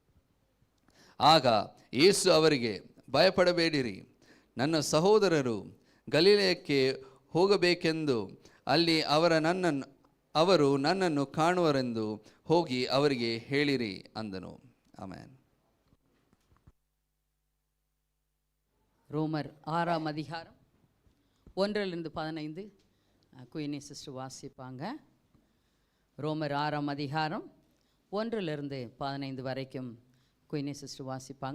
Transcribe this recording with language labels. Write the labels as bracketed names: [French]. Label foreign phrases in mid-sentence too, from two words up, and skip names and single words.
[Kannada] ಆಗ ಯೇಸು ಅವರಿಗೆ, ಭಯಪಡಬೇಡಿರಿ, ನನ್ನ ಸಹೋದರರು ಗಲಿಲಯಕ್ಕೆ ಹೋಗಬೇಕೆಂದು ಅಲ್ಲಿ ಅವರು ನನ್ನನ್ನು ಕಾಣುವರೆಂದು ಹೋಗಿ ಅವರಿಗೆ ಹೇಳಿರಿ ಅಂದನು. ಆಮೆನ್. [Tamil] ரோமர் 6ஆம் அதிகாரம் 1-15 குயினி சிஸ்டர் வாசிப்பாங்க. ரோமர் 6ஆம் அதிகாரம் 1-15 வரைக்கும் குயினி சிஸ்டர் வாசிப்பாங்க.